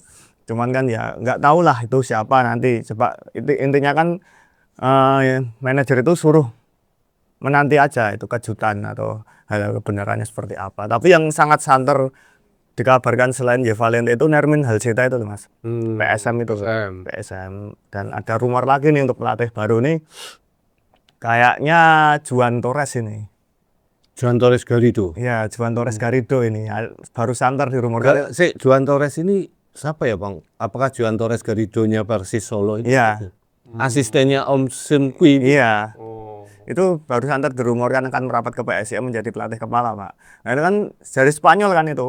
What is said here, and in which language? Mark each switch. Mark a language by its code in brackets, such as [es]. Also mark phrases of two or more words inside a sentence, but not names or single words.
[id] Cuman kan ya nggak tahu lah itu siapa nanti. Coba intinya kan manajer itu suruh menanti aja itu kejutan atau hal kebenarannya seperti apa. Tapi yang sangat santer dikabarkan selain J Valente itu Nermin Halseta itu Mas. PSM itu. PSM. Dan ada rumor lagi nih untuk pelatih baru nih. Kayaknya Juan Torres ini. Juan Torres Garrido. Ya, Juan Torres Garrido ini baru santer di rumor. Juan Torres ini siapa ya Bang? Apakah Juan Torres Garrido-nya Persis Solo ini? Iya. Asistennya Om Sim Kui. Iya. Itu baru santer dirumorkan akan merapat ke PSIM menjadi pelatih kepala, Pak. Nah, itu kan dari Spanyol kan itu.